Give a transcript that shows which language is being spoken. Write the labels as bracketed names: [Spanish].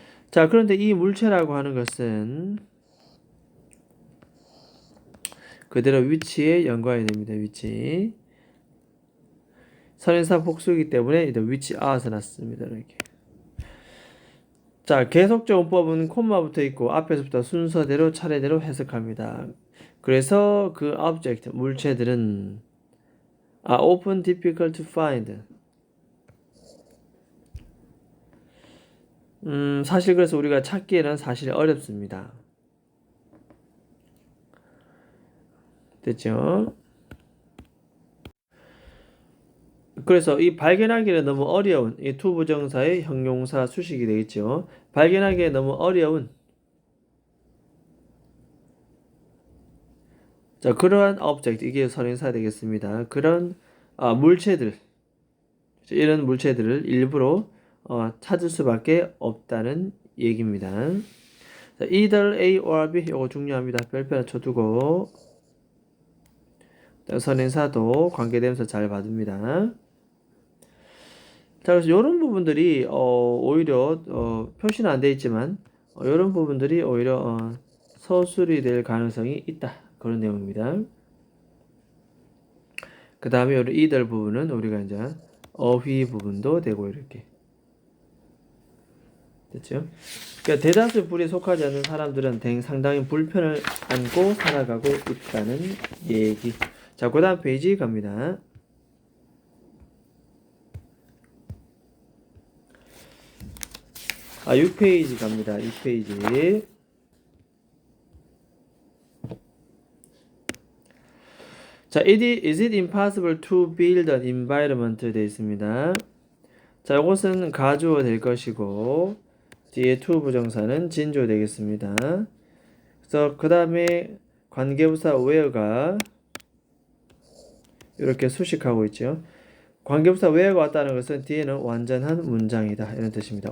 [Korean] 자, 그런데 이 물체라고 하는 것은 그대로 위치에 연관이 됩니다. 위치. 선인사 복수이기 때문에 위치 아서 났습니다. 이렇게. 자, 계속적 문법은 콤마 붙어 있고 앞에서부터 순서대로 차례대로 해석합니다. 그래서 그 object, 물체들은 [English] often difficult to find. [Korean] 사실 그래서 우리가 찾기에는 사실 어렵습니다. 됐죠? 그래서 이 발견하기는 너무 어려운 이 to 부정사의 형용사 수식이 되겠죠. 발견하기에 너무 어려운 자, 그러한 object, 이게 선행사 되겠습니다. 그런 물체들, 이런 물체들을 일부러 찾을 수밖에 없다는 얘기입니다. 자, either A or B, 이거 중요합니다. 별표 하나 쳐두고 선행사도 관계대명사 잘 봐둡니다. 자, 그래서 이런 부분들이 오히려 표시는 안 돼 있지만 이런 부분들이 오히려 서술이 될 가능성이 있다. 그런 내용입니다. 그 다음에 이들 부분은 우리가 이제 어휘 부분도 되고 이렇게 됐죠? 그러니까 대다수 불에 속하지 않는 사람들은 상당히 불편을 안고 살아가고 있다는 얘기. 자, 그 다음 페이지 갑니다. 6페이지 갑니다. 6페이지. [English] 자, is it impossible to build an environment [Korean] 되어 있습니다. 자, 이것은 가주어 될 것이고 뒤에 to 부정사는 진주어 되겠습니다. 그래서 그 다음에 관계부사 where가 이렇게 수식하고 있죠. 관계부사 where가 왔다는 것은 뒤에는 완전한 문장이다 이런 뜻입니다.